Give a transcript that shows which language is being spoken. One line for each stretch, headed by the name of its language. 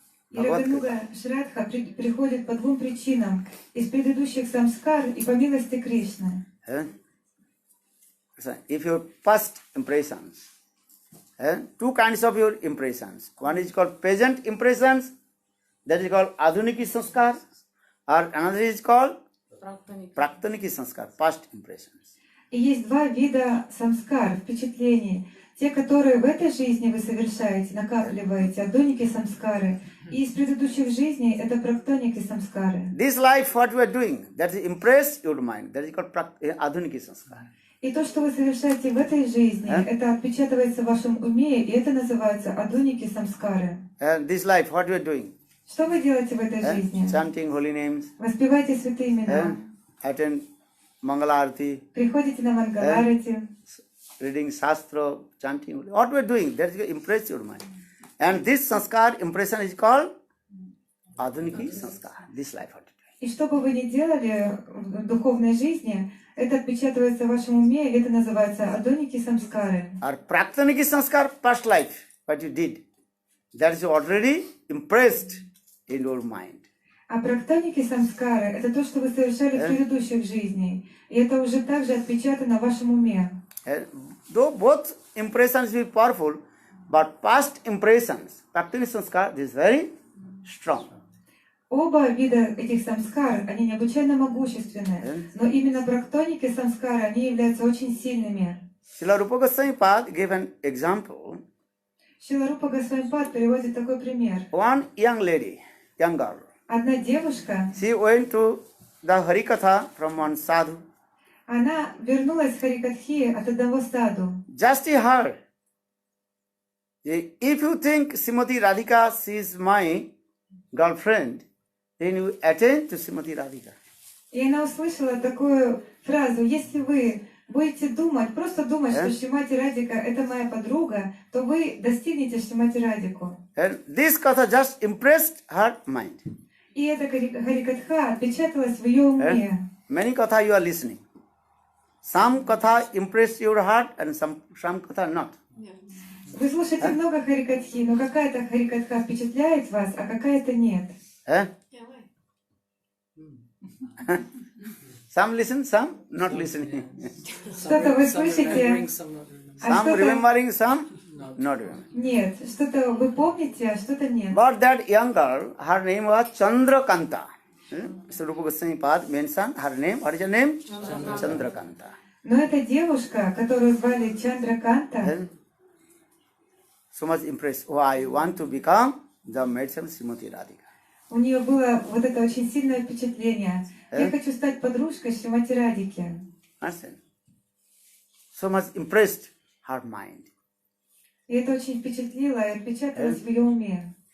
Russian: И Рагануга Шрадха приходит по двум причинам. Из предыдущих самскар и по милости Кришны.
English: If your past impressions, two kinds of your impressions. One is called present impressions, that is called Adhuniki Sanskar, or another is called Praktaniki Sanskar, past impressions.
Russian: И есть два вида самскар, впечатлений. Те, которые в этой жизни вы совершаете, накапливаете, адоники самскары. И из предыдущих жизней это практоники самскары.
English: This life, what we are doing, that is impress your mind, that is called Adhuniki Sanskar.
Russian: И то, что вы совершаете в этой жизни, это отпечатывается в вашем уме, и это называется адоники самскары.
English: This life, what we are doing,
Russian: Что вы делаете в этой жизни?
English: chanting holy names,
Russian: Воспевайте святые имена.
English: attend Mangala Arati,
Russian: Приходите на Мангаларати.
English: reading Shastra, chanting, what we are doing, that is impress your mind. And this sanskar impression is called Adhuniki Sanskar, this life what we are doing.
Russian: И что бы вы ни делали в духовной жизни, это отпечатывается в вашем уме, и это называется адоники самскары.
English: Or Praktaniki Sanskar, past life, what you did, that is already impressed in your mind.
Russian: А практоники самскары – это то, что вы совершали в предыдущих жизнях. И это уже также отпечатано в вашем уме.
English: Though both impressions will be powerful, but past impressions, Praktini Sanskar, is very strong.
Russian: Оба вида этих самскар, они необычайно могущественны. Но именно практоники самскары, они являются очень сильными.
English: Srila Rupa Goswami Pad gave an example.
Russian: Шрила Рупа Госвами-пад приводит такой пример.
English: One young lady, young girl,
Russian: Одна девушка,
English: she went to the Harikatha from one sadhu.
Russian: она вернулась с Харикатхи от одного саду.
English: Just he heard, if you think Srimati Radhika, she is my girlfriend, then you attend to Srimati Radhika.
Russian: И она услышала такую фразу: если вы будете думать, просто думать, что Шримати Радика это моя подруга, то вы достигнете Шримати Радику.
English: And this katha just impressed her mind.
Russian: И эта Харикатха отпечаталась в ее уме.
English: Many katha you are listening. Some katha impress your heart and some katha not.
Russian: Вы слушаете много Харикатхи, но какая-то Харикатха впечатляет вас, а какая-то нет. Eh?
English: Yeah, why? Some listen, some not listening.
Russian: Что-то вы
English: Some
Russian: слышите,
English: remembering, some not remembering.
Russian: а
English: Some
Russian: что-то
English: remembering, some not remembering.
Russian: нет. Что-то вы помните, а что-то нет.
English: But that young girl, her name was Chandrakanta. So Rupa Goswami Pad mentioned her name. What is her name? Chandrakanta.
Russian: Но эта девушка, которую звали Чандраканта,
English: And so much impressed. Oh, I want to become the medicine Srimati Radhika.
Russian: у нее было вот это очень сильное впечатление. Я хочу стать подружкой Шримати Радики.
English: Understand? So much impressed her mind.
Russian: И это очень впечатлило и отпечаталось в ее уме.